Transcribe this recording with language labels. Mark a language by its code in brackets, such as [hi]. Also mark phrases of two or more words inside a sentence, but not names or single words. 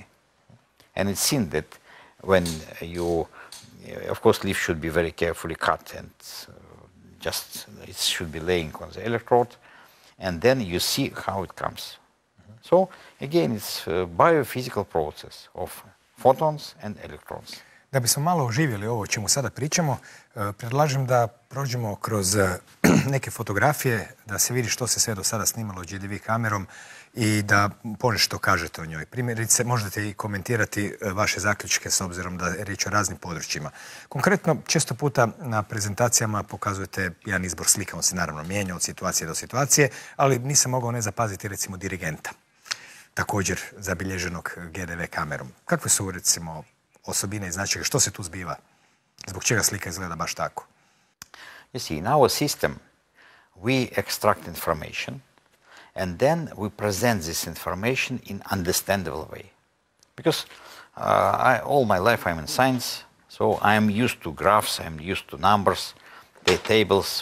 [en] And it's seen that when you, of course, leaf should be very carefully cut and just, it should be laying on the electrode, and then you see how it comes. So, again, it's a biophysical process of photons and electrons. [hr] Da bismo malo oživjeli ovo o čemu sada pričamo, predlažem da prođemo kroz neke fotografije, da se vidi što se sve do sada snimalo GDV kamerom i da ponešto kažete o njoj. Primjerice, možete i komentirati vaše zaključke s obzirom da je riječ o raznim područjima. Konkretno, često puta na prezentacijama pokazujete jedan izbor slika, on se naravno mijenja od situacije do situacije, ali nisam mogao ne zapaziti recimo dirigenta, također zabilježenog GDV kamerom. Kakve su recimo osobine i značajke? Što se tu zbiva? Zbog čega slika izgleda baš tako? [en] You see, in our system, we extract information and then we present this information in understandable way. Because all my life I'm in science, so I'm used to graphs, I'm used to numbers, tables.